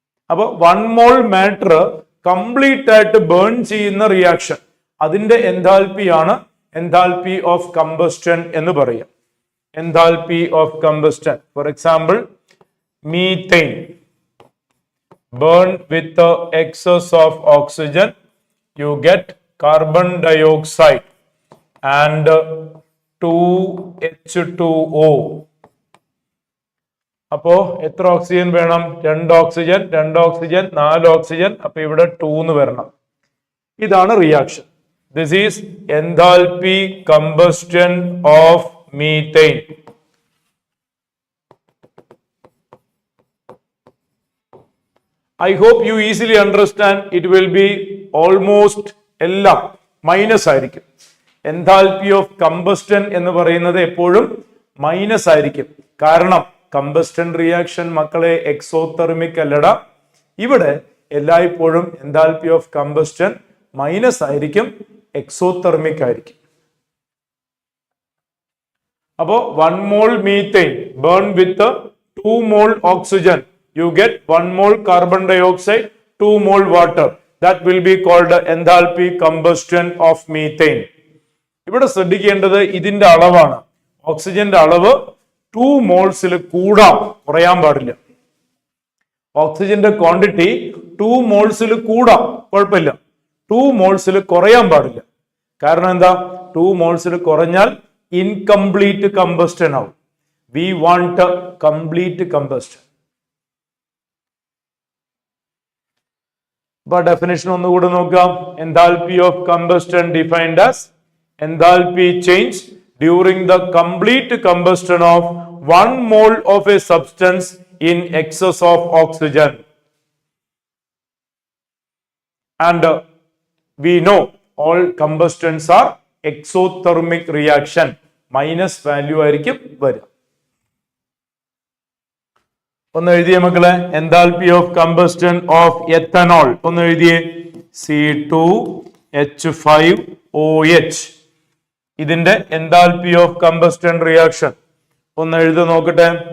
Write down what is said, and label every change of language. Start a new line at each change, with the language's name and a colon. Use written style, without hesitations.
Malayalam: അപ്പോൾ 1 mole matter complete ആയിട്ട് burn ചെയ്യുന്ന റിയാക്ഷൻ, അതിന്റെ എൻതാൽപ്പി ആണ് എൻതാൽപ്പി ഓഫ് കമ്പസ്റ്റൻ എന്ന് പറയാം.
English: Enthalpy of combustion, for example methane burn with the excess of oxygen, you get carbon dioxide and 2H2O.
Malayalam: അപ്പോ എത്ര ഓക്സിജൻ വേണം? 2 ഓക്സിജൻ 4 ഓക്സിജൻ. അപ്പൊ ഇവിടെ 2 എന്ന് വരണം. ഇതാണ് reaction.
English: This is enthalpy combustion of methane. I hope you easily understand. It will be almost
Malayalam: എല്ലാം minus ആയിരിക്കും. എൻതാൽപ്പി ഓഫ് കമ്പസ്റ്റൻ എന്ന് പറയുന്നത് എപ്പോഴും മൈനസ് ആയിരിക്കും. കാരണം കമ്പസ്റ്റൻ റിയാക്ഷൻ മക്കളെ എക്സോതെർമിക് അല്ലടാ. ഇവിടെ എല്ലായ്പ്പോഴും എൻതാൽപ്പി ഓഫ് കമ്പസ്റ്റൻ മൈനസ് ആയിരിക്കും, എക്സോതെർമിക് ആയിരിക്കും.
English: അപ്പോ 1 mole methane burn with 2 mole oxygen, you get 1 mole carbon dioxide, 2 mole water. That will be called enthalpy combustion of methane.
Malayalam: ഇവിടെ ശ്രദ്ധിക്കേണ്ടത് ഇതിന്റെ അളവാണ്. ഓക്സിജന്റെ അളവ് 2 മോൾസിൽ കൂടാം, കുറയാൻ പാടില്ല. ഓക്സിജന്റെ ക്വാണ്ടിറ്റി 2 മോൾസിൽ കൂടാം, കുഴപ്പമില്ല. 2 മോൾസിൽ കുറയാൻ പാടില്ല. കാരണം എന്താ? 2 മോൾസിൽ കുറഞ്ഞാൽ ഇൻകംപ്ലീറ്റ് കമ്പസ്റ്റൻ ആവും.
English: We want complete combustion.
Malayalam: അപ്പൊ ഡെഫിനിഷൻ ഒന്നുകൂടെ നോക്കാം.
English: Enthalpy of combustion defined as enthalpy change during the complete combustion of 1 mole of a substance in excess of oxygen. And we know all combustions are exothermic reaction.
Malayalam: Minus value ആയിരിക്കും വരിക. ഒന്ന് എഴുതിയ മക്കളെ, enthalpy of combustion of ethanol ഒന്ന് എഴുതിയേ. C2H5OH. ഇതിന്റെ enthalpy of combustion reaction ഒന്ന് എഴുതി നോക്കട്ടെ.